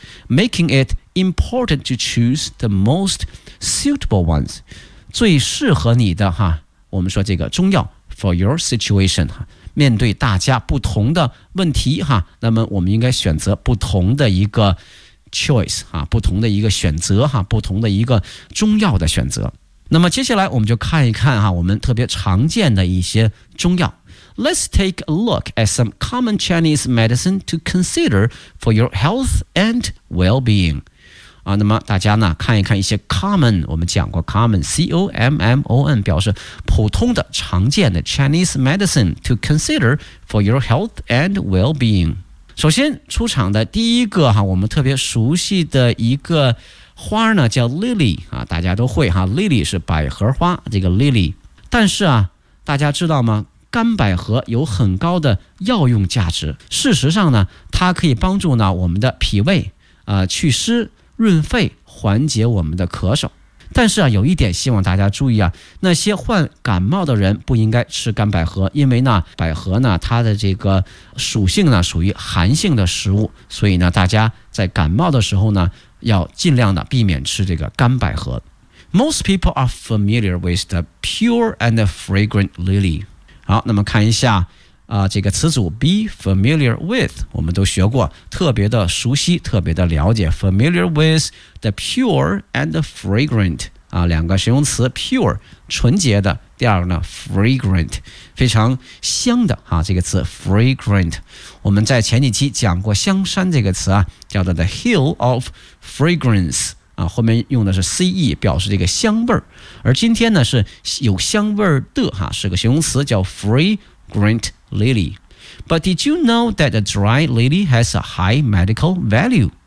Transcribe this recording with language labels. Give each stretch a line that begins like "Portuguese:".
English: making it important to choose the most suitable ones，
Chinese: 最适合你的哈，我们说这个中药
English: for your situation，
Chinese: 面对大家不同的问题哈，那么我们应该选择不同的一个choice 啊，不同的一个选择哈，不同的一个中药的选择。那么接下来我们就看一看哈，我们特别常见的一些中药。
English: Let's take a look at some common Chinese medicine to consider for your health and well-being。
Chinese: 啊，那么大家呢看一看一些 common， 我们讲过 common C-O-M-M-O-N 表示普通的、常见的
English: Chinese medicine to consider for your health and well-being。
Chinese: 首先出场的第一个哈，我们特别熟悉的一个花呢叫 lily 啊，大家都会哈， lily 是百合花，这个 lily。但是啊大家知道吗，干百合有很高的药用价值，事实上呢它可以帮助呢我们的脾胃祛湿润肺，缓解我们的咳嗽。但是啊有一点希望大家注意啊，那些患感冒的人不应该吃干百合，因为呢百合呢它的这个属性呢属于寒性的食物，所以呢大家在感冒的时候呢要尽量的避免吃这个干百合。
English: Most people are familiar with the pure and fragrant lily。
Chinese: 好，那么看一下这个词组 be familiar with， 我们都学过，特别的熟悉，特别的了解。
English: familiar with the pure and the fragrant
Chinese: 啊，两个形容词 pure 纯洁的，第二个呢 fragrant 非常香的啊，这个词 fragrant， 我们在前几期讲过香山这个词啊，叫做 the hill of fragrance 啊，后面用的是 ce 表示这个香味，而今天呢是有香味的啊，是个形容词叫 fragrant lily。
English: But did you know that a dry lily has a high medical value?